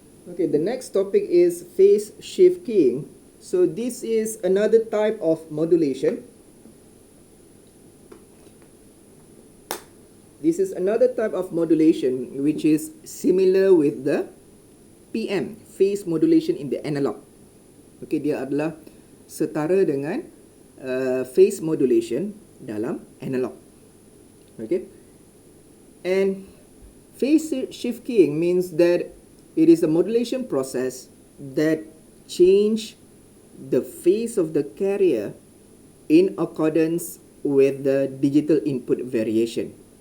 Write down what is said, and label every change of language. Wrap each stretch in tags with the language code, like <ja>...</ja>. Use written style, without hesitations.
<en>Okay, the next topic is phase shift keying. So this is another type of modulation. This is another type of modulation which is similar with the PM, phase modulation in the analog.</en> <ms>Okay, dia adalah setara dengan phase modulation dalam analog.</ms> <en>Okay, and phase shift keying means that it is a modulation process that change the phase of the carrier in accordance with the digital input variation.</en>